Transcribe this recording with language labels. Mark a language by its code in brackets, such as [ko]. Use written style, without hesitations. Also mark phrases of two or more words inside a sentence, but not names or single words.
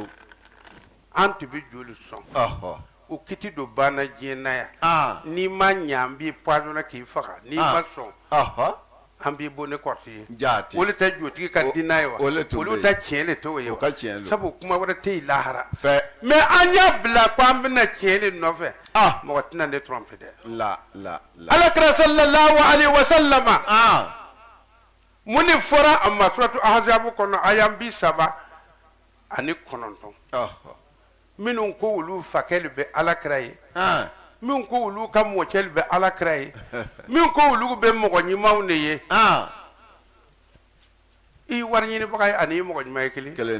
[bm] an tun bɛ joli sɔn o kiti dɔ banna diɲɛ na yan n'i ma ɲɛ an b'i poisonné k'i faga n'i ma sɔn an b'i bɔ ne kɔrɔsi ye olu tɛ jotigi ka dinɛ ye wa olu tɛ tiɲɛ de t'o ye wa sabu kuma wɛrɛ tɛ yen lahara mais an y'a bila ko an bɛna tiɲɛ de nɔfɛ mɔgɔ tɛna ne tromper dɛ alakira [ar] صلى الله عليه وسلم [bm] mun de fɔra a ma suratu ahzabu kɔnɔ aya 30 ani 9 minnu ko olu fakɛli bɛ alakira ye min ko olu ka mɔcɛli bɛ alakira ye min ko olu bɛ mɔgɔ ɲumanw de ye i wari ɲinibaga ye ani mɔgɔ ɲuman ye kelen